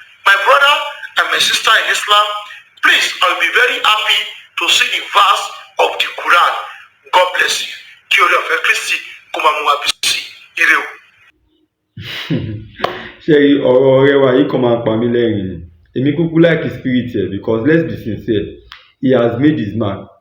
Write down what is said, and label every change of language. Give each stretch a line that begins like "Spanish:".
English: My brother and my sister in Islam, please, I will be very happy to see the verse of the Quran. God bless you.
Yoruba: Kí orí ọ̀fẹ́ Kristi kó máa mú wa bí sí ire o. Ṣé ọ̀rọ̀ ọ̀rẹ́ wa yìí kan máa pa mí lẹ́rìn ni?
English: Èmi kúkú like spirit ẹ̀ because let's be sincere, he has made his mark.